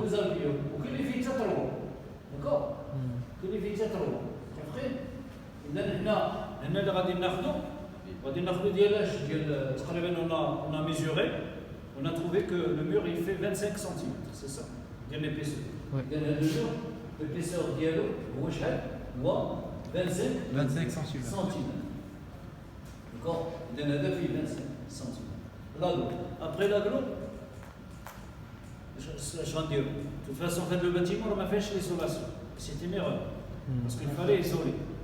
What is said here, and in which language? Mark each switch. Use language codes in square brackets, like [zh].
[ar] دوزال فيول وكاين اللي فيه حتى تروا. داكور؟ كاين اللي فيه حتى تروا. عرفتي؟ إذا هنا اللي غادي ناخذوا ديال تقريبا [fr] on a mesuré, on a trouvé que le mur il fait 25 cm, c'est ça, [ar] ديال [fr] l'épaisseur. [ar] إذا هذا المur l'épaisseur ديالو هو شحال؟ هو 25 cm. [fr] D'accord? [ar] إذا هذا فيه 25 cm. [fr] L'aglo. Après l'aglo, je vais dire, de toute façon, le bâtiment on a fait l'isolation. C'est une erreur. Parce qu'il fallait isoler.